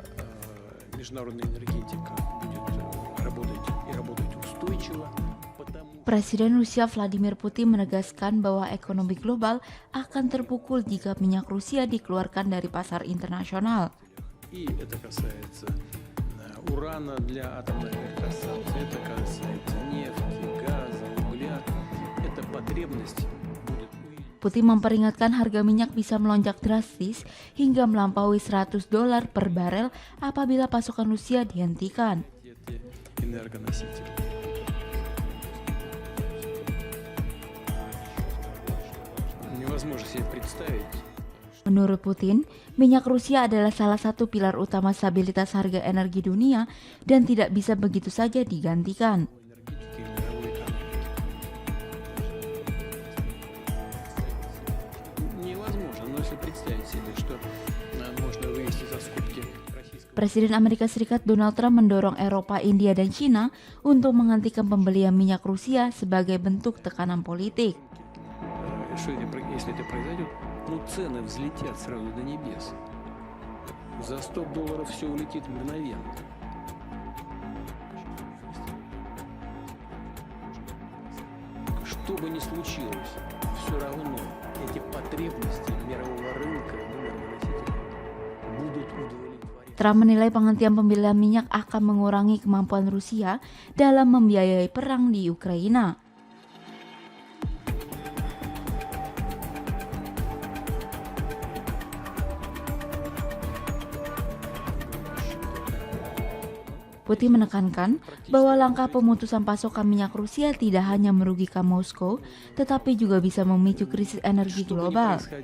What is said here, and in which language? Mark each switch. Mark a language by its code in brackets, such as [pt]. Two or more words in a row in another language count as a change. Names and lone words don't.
[ru] международная энергетика будет работать и работать устойчиво, потому [id] Presiden Rusia Vladimir Putin menegaskan bahwa ekonomi global akan terpukul jika minyak Rusia dikeluarkan dari pasar internasional. [ru] И это касается урана для атомных электростанций, это касается нефти, газа, угля. Это потребность будет увеличена. [id] Putin memperingatkan harga minyak bisa melonjak drastis hingga melampaui $100 per barel apabila pasokan Rusia dihentikan. [ru] Энергоносители. Невозможно себе представить. [id] Menurut Putin, minyak Rusia adalah salah satu pilar utama stabilitas harga energi dunia dan tidak bisa begitu saja digantikan. [ru] Энергетики мировой экономики. Невозможно, но если представить себе, что можно вывести за скобки российского. [id] Presiden Amerika Serikat Donald Trump mendorong Eropa, India, dan Cina untuk menghentikan pembelian minyak Rusia sebagai bentuk tekanan politik. [ru] Если это произойдет, цены взлетят сразу до небес. За $100 все улетит мгновенно. Что бы ни случилось, все равно эти потребности мирового рынка энергоносителей будут удовлетворены. [id] Trump menilai penghentian pembelian minyak akan mengurangi kemampuan Rusia dalam membiayai perang di Ukraina. Putin menekankan bahwa langkah pemutusan pasokan minyak Rusia tidak hanya merugikan Moskow, tetapi juga bisa memicu krisis energi global.